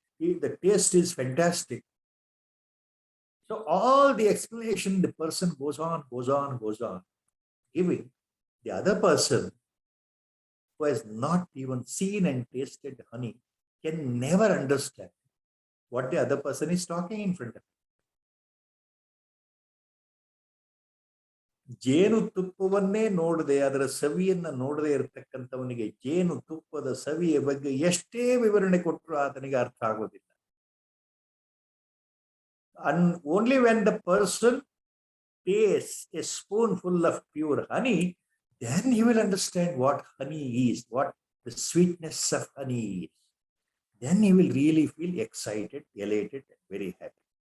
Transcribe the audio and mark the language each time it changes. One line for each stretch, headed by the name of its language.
English: The taste is fantastic. So all the explanation, the person goes on, giving the other person who has not even seen and tasted honey can never understand what the other person is talking in front of him.
Kannada: ಜೇನು ತುಪ್ಪವನ್ನೇ ನೋಡದೆ ಅದರ ಸವಿಯನ್ನ ನೋಡದೆ ಇರತಕ್ಕಂಥವನಿಗೆ ಜೇನು ತುಪ್ಪದ ಸವಿಯ ಬಗ್ಗೆ ಎಷ್ಟೇ ವಿವರಣೆ ಕೊಟ್ಟರು ಆತನಿಗೆ ಅರ್ಥ ಆಗೋದಿಲ್ಲ.
English: And only when the person tastes a spoonful of pure honey, then he will understand what honey is, what the sweetness of honey is. Then he will really feel excited, elated, and very happy.